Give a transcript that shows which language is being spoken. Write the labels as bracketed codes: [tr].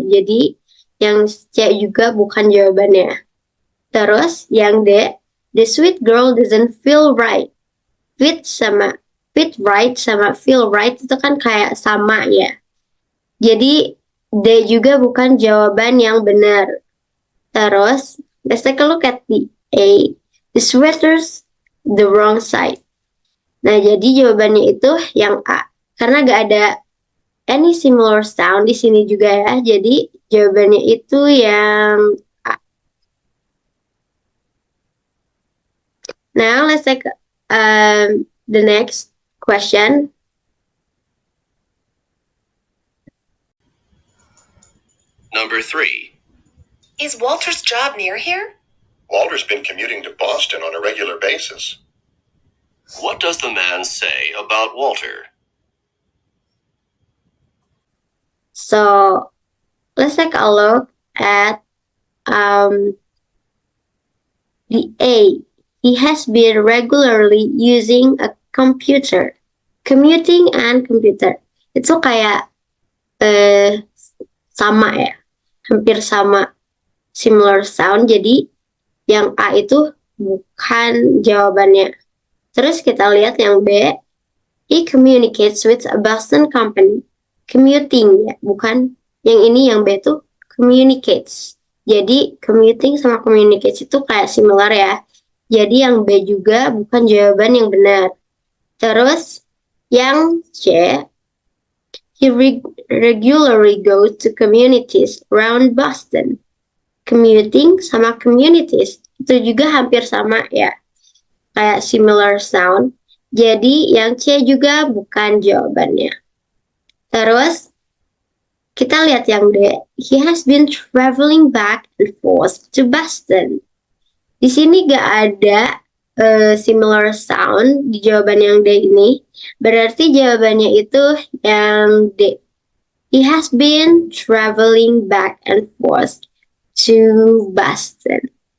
[id] Jadi yang C juga bukan jawabannya. Terus yang D, [en] the sweet girl doesn't feel right. Fit right [id] sama [en] feel right [id] itu kan kayak sama ya. Jadi D juga bukan jawaban yang benar. Terus [en] let's take a look at the A. The sweater's the wrong side. [id] Nah, jadi jawabannya itu yang A. Karena gak ada [en] any similar sound [id] di sini juga ya. Jadi jawabannya itu yang A. [en] Now let's take the next question. Number 3. Is Walter's job near here? Walter's been commuting to Boston on a regular basis. What does the man say about Walter? So let's take a look at the A. He has been regularly using a computer. Commuting and computer. [id] itu kayak sama ya, hampir sama, [en] similar sound. [id] Jadi yang A itu bukan jawabannya. Terus kita lihat yang B. [en] He communicates with a Boston company. [id] Commuting ya, bukan yang ini, yang B tuh communicates. Jadi commuting sama communicates itu kayak similar ya. Jadi yang B juga bukan jawaban yang benar. Terus yang C. [en] He regularly goes to communities around Boston. [id] Commuting sama communities itu juga hampir sama ya, kayak [en] similar sound. [id] Jadi yang C juga bukan jawabannya. Terus kita lihat yang D. [en] He has been traveling back and forth to Boston. [id] Di sini gak ada [en] similar sound [id] di jawaban yang D ini. Berarti jawabannya itu yang D. [en] He has been traveling back and forth to Boston.